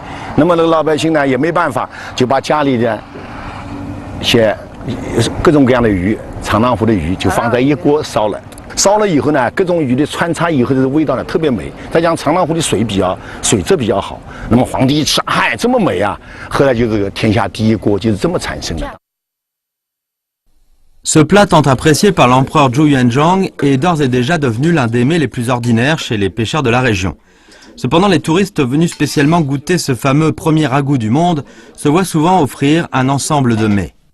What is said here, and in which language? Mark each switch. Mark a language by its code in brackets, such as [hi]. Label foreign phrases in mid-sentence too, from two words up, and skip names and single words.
[zh] 那么那个老百姓呢也没办法，就把家里的一些各种各样的鱼，长浪湖的鱼就放在一锅烧了。烧了以后呢，各种鱼的穿插以后的味道呢特别美。再加上长浪湖的水质比较好，那么皇帝一吃，嗨，这么美啊！后来就这个天下第一锅就是这么产生的。 [fr] Ce plat tant apprécié par l'empereur Zhou Yuanzhang est d'ores et déjà devenu l'un des mets les plus ordinaires chez les pêcheurs de la région. Cependant, les touristes venus spécialement goûter ce fameux premier ragoût du monde se voient souvent offrir un ensemble de mets.